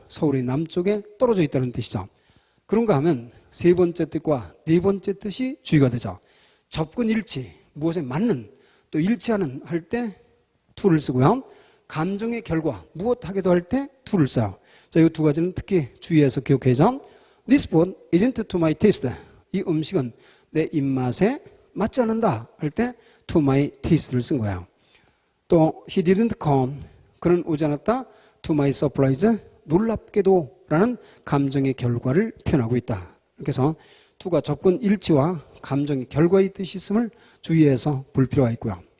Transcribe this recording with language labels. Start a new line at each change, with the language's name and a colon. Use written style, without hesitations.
Korean: 서울의 남쪽에 떨어져 있다는 뜻이죠. 그런가 하면 세 번째 뜻과 네 번째 뜻이 주의가 되죠. 접근 일치, 무엇에 맞는, 또 일치하는 할 때 to를 쓰고요. 감정의 결과, 무엇 하게도 할 때 to를 써요. 자, 이 두 가지는 특히 주의해서 기억해야죠.
English: This food isn't to my taste.
Korean: 이 음식은 내 입맛에 맞지 않는다 할 때
English: to my taste
Korean: 를 쓴 거예요. 또
English: he didn't come.
Korean: 그는 오지 않았다.
English: to my surprise.
Korean: 놀랍게도 라는 감정의 결과를 표현하고 있다. 그래서 to가 접근 일치와 감정의 결과의 뜻이 있음을 주의해서 볼 필요가 있고요.